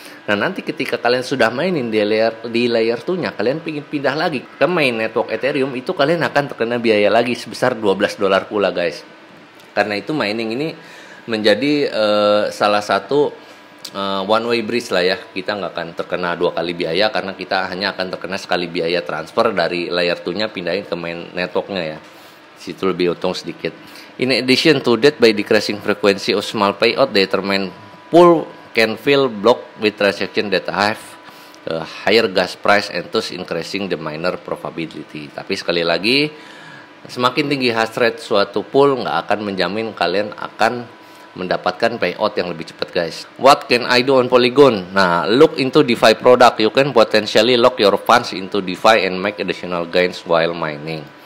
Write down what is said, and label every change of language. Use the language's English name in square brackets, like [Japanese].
[Indonesian] Nah, nanti ketika kalian sudah mainin di layer 2-nya, kalian ingin pindah lagi ke main network Ethereum, itu kalian akan terkena biaya lagi sebesar $12 pula, guys. Karena itu mining ini menjadi salah satu one way bridge lah ya. Kita nggak akan terkena 2 kali biaya karena kita hanya akan terkena sekali biaya transfer dari layer 2-nya pindahin ke main network-nya ya. Situ lebih untung sedikit. [English] In addition to that, by decreasing frequency of small payout, determine pool can fill block with transaction that have a higher gas price and thus increasing the miner profitability. [Indonesian] Tapi sekali lagi, semakin tinggi hash rate suatu pool nggak akan menjamin kalian akan mendapatkan payout yang lebih cepat, guys. [English] What can I do on Polygon? Nah, look into DeFi product. You can potentially lock your funds into DeFi and make additional gains while mining.